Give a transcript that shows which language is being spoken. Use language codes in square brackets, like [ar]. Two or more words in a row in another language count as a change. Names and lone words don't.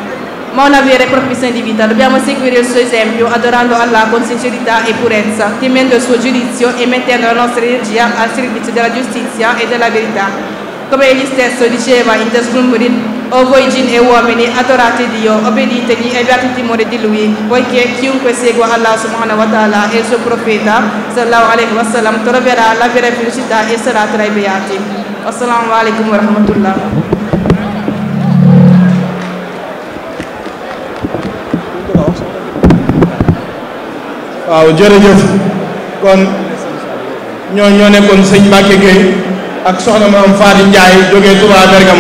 [it] Dobbiamo seguire il suo esempio, adorando Allah con sincerità e purezza, temendo il suo giudizio e mettendo la nostra energia al servizio della giustizia e della verità. Come egli stesso diceva in Jazbul Murid: o voi jinn e uomini, adorate Dio, obbeditegli e abbiate timore di Lui, poiché chiunque segua Allah [ar] سبحانه وتعالى [it] e il suo profeta [ar] صلى الله عليه وسلم [it] troverà la vera felicità e sarà tra i beati. [ar] السلام عليكم ورحمة الله. [wo] waaw jërëjëf kon ñoo nekkoon sëñ Mbacke Gueye ak soxna Maam Fatou Ndiaye jógee Touba Bergamo.